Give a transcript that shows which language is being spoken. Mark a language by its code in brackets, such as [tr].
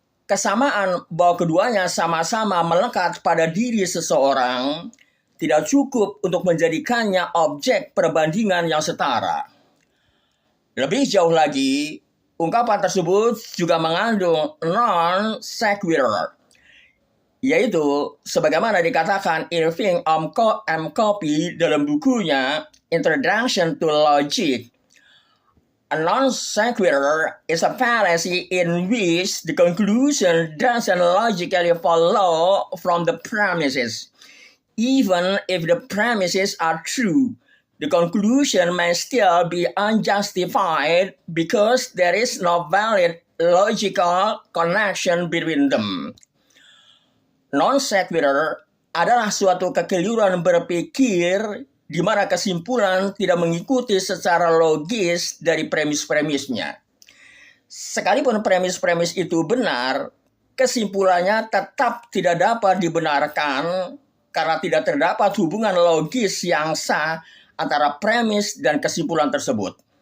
[id] Kesamaan bahwa keduanya sama-sama melekat pada diri seseorang tidak cukup untuk menjadikannya objek perbandingan yang setara. Lebih jauh lagi, ungkapan tersebut juga mengandung non-sequitur, yaitu sebagaimana dikatakan Irving M. Copy dalam bukunya Introduction to Logic. [en] A non-sequitur is a fallacy in which the conclusion doesn't logically follow from the premises. Even if the premises are true, the conclusion may still be unjustified because there is no valid logical connection between them. [id] Non-sequitur adalah suatu kekeliruan berpikir di mana kesimpulan tidak mengikuti secara logis dari premis-premisnya. Sekalipun premis-premis itu benar, kesimpulannya tetap tidak dapat dibenarkan karena tidak terdapat hubungan logis yang sah antara premis dan kesimpulan tersebut.